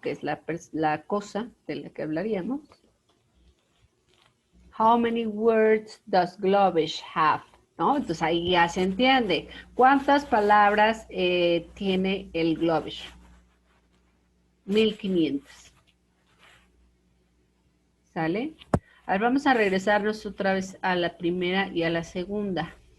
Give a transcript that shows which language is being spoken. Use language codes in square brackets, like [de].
[es] Que es la cosa de la que hablaríamos. [en] How many words does Globish have? [es] ¿No? Entonces ahí ya se entiende. ¿Cuántas palabras tiene el Globish? 1500. ¿Sale? A ver, vamos a regresarnos otra vez a la primera y a la segunda.